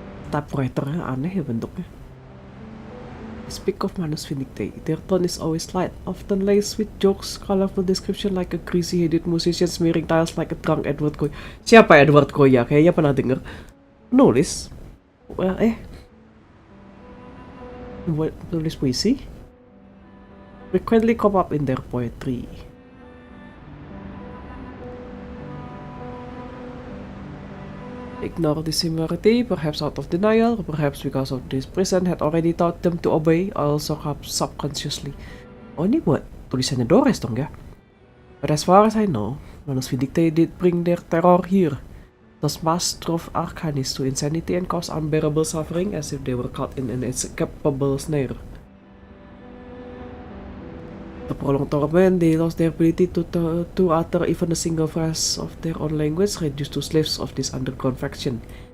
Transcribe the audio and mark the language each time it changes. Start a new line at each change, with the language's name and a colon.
Indonesian: Typewriternya aneh ya bentuknya.
English: Speak of Manus Vindicte, their tone is always light, often laced with jokes, colorful description like a greasy-headed musician smearing tiles like a drunk Edward Goya.
Indonesian: Siapa Edward Goya? Kayaknya pernah denger. Nulis? Nulis puisi?
English: Frequently come up in their poetry. Ignore this similarity, perhaps out of denial, perhaps because of this prison had already taught them to obey, also subconsciously.
Indonesian: Oh, ini buat tulisannya Dores dong ya?
English: But as far as I know, Manus Vindicte did bring their terror here. Thus mass drove Arcanis to insanity and caused unbearable suffering as if they were caught in an inescapable snare. The prolonged torment, they lost their ability to utter even a single phrase of their own language, reduced to slaves of this underground faction.